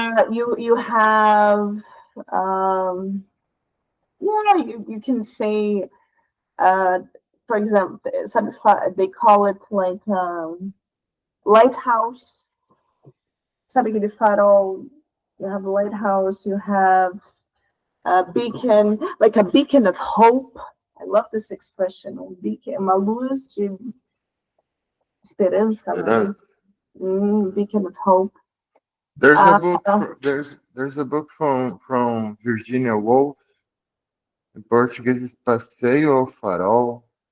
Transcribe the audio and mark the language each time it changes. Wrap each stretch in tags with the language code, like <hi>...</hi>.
<en>You have, um, yeah, you can say, uh, for example, they call it like lighthouse.</en> <pt>Sabe aquele farol?</pt> <en>You have a lighthouse. You have a beacon, like a beacon of hope. I love this expression.</en> <pt>Beacon, uma luz de esperança, né? Esperança.</pt> <en>Beacon of hope. There's a Uh, book. There's a book from Virginia Woolf.</en> <pt>Em português, Passeio ao Farol.</pt>